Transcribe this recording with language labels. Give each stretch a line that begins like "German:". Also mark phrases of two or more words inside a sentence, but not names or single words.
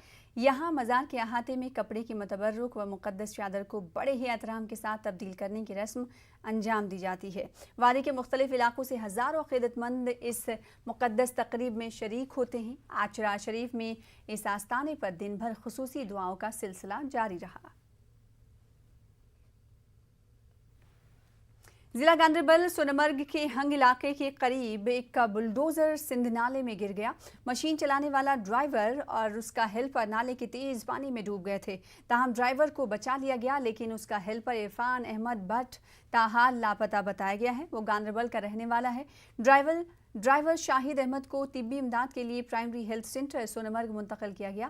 Urdu: یہاں مزار کے احاطے میں کپڑے کی متبرک و مقدس چادر کو بڑے ہی احترام کے ساتھ تبدیل کرنے کی رسم انجام دی جاتی ہے. وادی کے مختلف علاقوں سے ہزاروں عقیدت مند اس مقدس تقریب میں شریک ہوتے ہیں. آج چراغ شریف میں اس آستانے پر دن بھر خصوصی دعاؤں کا سلسلہ جاری رہا. ضلع گاندربل سونمرگ کے ہنگ علاقے کے قریب ایک بلڈوزر سندھ نالے میں گر گیا. مشین چلانے والا ڈرائیور اور اس کا ہیلپر نالے کے تیز پانی میں ڈوب گئے تھے. تاہم ڈرائیور کو بچا لیا گیا، لیکن اس کا ہیلپر عرفان احمد بٹ تاحال لاپتہ بتایا گیا ہے. وہ گاندربل کا رہنے والا ہے. ڈرائیور شاہد احمد کو طبی امداد کے لیے پرائمری ہیلتھ سینٹر سونمرگ منتقل کیا گیا.